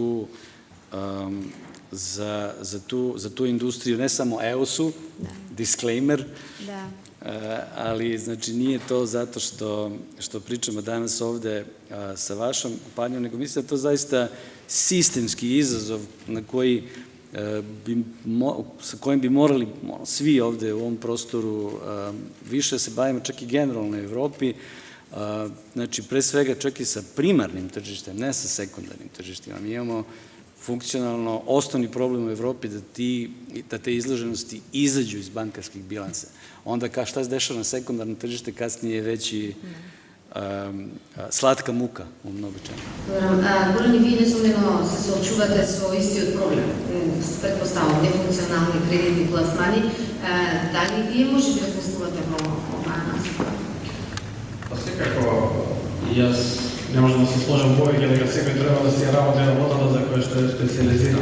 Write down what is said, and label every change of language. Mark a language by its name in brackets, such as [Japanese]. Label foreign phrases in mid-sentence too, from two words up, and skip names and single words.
[Serbian] tu industriju, ne samo EOS-u, disclaimer, ali znači nije to zato što pričamo danas ovde sa vašom kompanijom, nego mislim da to zaista sistemski izazov sa kojim bi morali svi ovde u ovom prostoru više se bavimo, čak i generalno u Evropi, znači pre svega čak i sa primarnim tržištem, ne sa sekundarnim tržištima. Mi imamo funkcionalno osnovni problem u Evropi da te izloženosti izađu iz bankarskih bilansa. Onda šta se dešava na sekundarnom tržište, kasnije je već i slatka muka u mnogo čemu. [Macedonian] Горани, вие несомнено се соочувате со истиот проблем, предпоставам, нефункционални кредитни пласмани. Дали вие може да размислувате во оваа насока? Па секако, јас не можам да се сложам повеќе дека секој треба да си работи работата за која што е специализиран.